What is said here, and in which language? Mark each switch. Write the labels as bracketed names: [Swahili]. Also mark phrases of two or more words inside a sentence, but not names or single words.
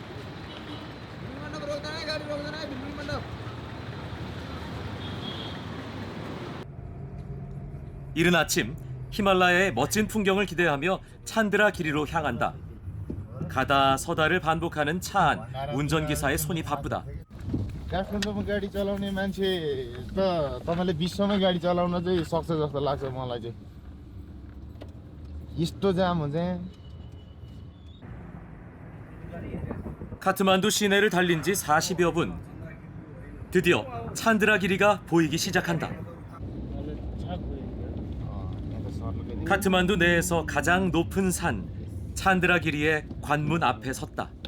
[Korean] 이른 아침 히말라야의 멋진 풍경을 기대하며 찬드라기리로 향한다. 가다 서다를 반복하는 차 안 운전기사의 손이 바쁘다. [Nepali] काठमाडौँमा गाडी चलाउने मान्छे त तपाईले विश्वमै गाडी चलाउन चाहिँ सक्छ जस्तो लाग्छ मलाई चाहिँ यस्तो जाम हुन्छ [Korean] 카트만두 시내를 달린 지 40여 분. 드디어 찬드라기리가 보이기 시작한다. 카트만두 내에서 가장 높은 산 찬드라기리의 관문 앞에 섰다.